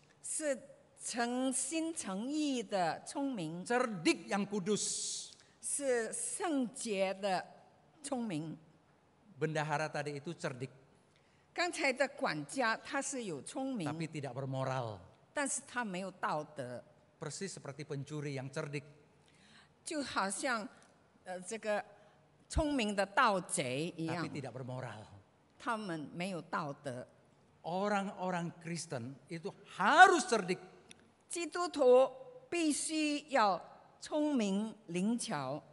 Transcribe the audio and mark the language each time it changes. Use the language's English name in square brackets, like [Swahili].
[Chinese] 是诚心诚意的聪明， [Indonesian] Cerdik yang kudus. [Chinese] 是圣洁的聪明。 [Indonesian] Bendahara tadi itu cerdik. [Chinese] 刚才的管家他是有聪明， [Indonesian] Tapi tidak bermoral. [Chinese] 但是他没有道德， [Indonesian] Persis seperti pencuri yang cerdik. [Chinese] 就好像这个聪明的盗贼一样 [Indonesian] Tapi，tidak bermoral. [Chinese] 他们没有道德。 [Indonesian] Orang-orang Kristen itu harus cerdik. [Chinese] 基督徒必须要聪明灵巧，